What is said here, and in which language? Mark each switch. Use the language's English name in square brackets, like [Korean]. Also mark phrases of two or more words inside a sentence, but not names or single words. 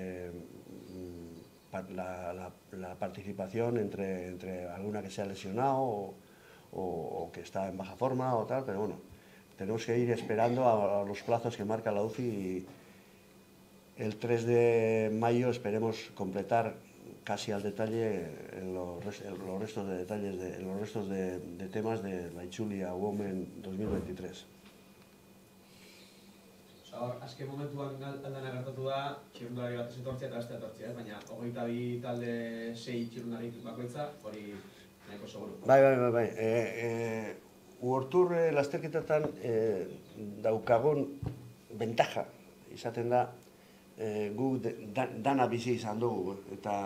[Spanish] la participación entre alguna que se ha lesionado o que está en baja forma o tal, pero bueno, tenemos que ir esperando a los plazos que marca la UCI y el 3 de mayo esperemos completar casi al detalle los restos de detalles, los restos de temas de la Ichulia Women 2023. [Basque] Azken momentuan aldana gertatu da, txirrundulari bat ez etortzea eta beste etortzea, baina 22 talde 6 txirrundulari bakoitza, hori nahiko seguru. Bai. World lasterketetan daukagun bentaja izaten da gu dana bizi izan dugu, eta